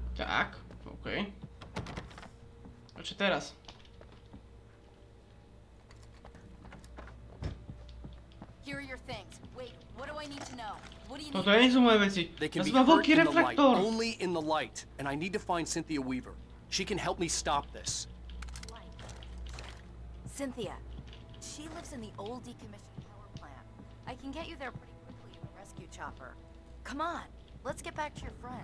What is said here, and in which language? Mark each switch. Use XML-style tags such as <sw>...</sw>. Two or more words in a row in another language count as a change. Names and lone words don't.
<sk>Tak, OK. A čo teraz?</sk> <en>Here are your things. Wait, what do I need to know? What do you</en> <sk>Toto</sk> <en>need?</en> <sk>nie sú moje veci.</sk> <en>They can</en> <sk>To</sk> <en>be</en> <sk>má</sk> <en>hurt</en> <sk>veľký</sk> <en>in the light,</en> <sk>reflektor.</sk> <en>only in the light. And I need to find Cynthia Weaver. She can help me stop this. Cynthia. She lives in the old decommissioned power plant. I can get you there pretty quickly in a rescue chopper. Come on, let's get back to your friend.</en>